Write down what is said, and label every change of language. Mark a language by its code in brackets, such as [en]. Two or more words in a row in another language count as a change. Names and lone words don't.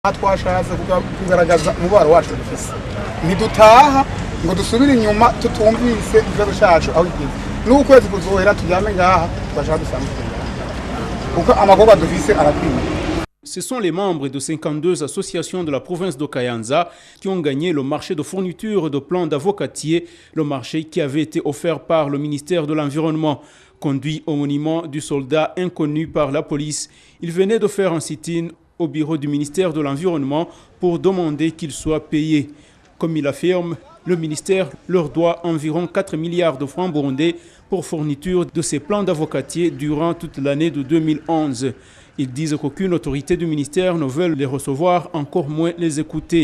[rn] twashatse kugaragaza umubaro wacu dufise ntidutaha ngo dusubire inyuma tutumvise ikibazo cyacu aho igeze n'ukwezi kuzohera tujyame ngaha twashaka dusanzwe kuko amagoba dufise arakwiye. [fr] Ce sont les membres de 52 associations de la province de Kayanza qui ont gagné le marché de fourniture de plants d'avocatier, le marché qui avait été offert par le ministère de l'Environnement. Conduit au monument du soldat inconnu par la police, ils venaient de faire un sit-in au bureau du ministère de l'Environnement pour demander qu'ils soient payés. Comme il affirme, le ministère leur doit environ 4 milliards de francs burundais pour fourniture de ces plants d'avocatier durant toute l'année de 2011. Ils disent qu'aucune autorité du ministère ne veut les recevoir, encore moins les écouter.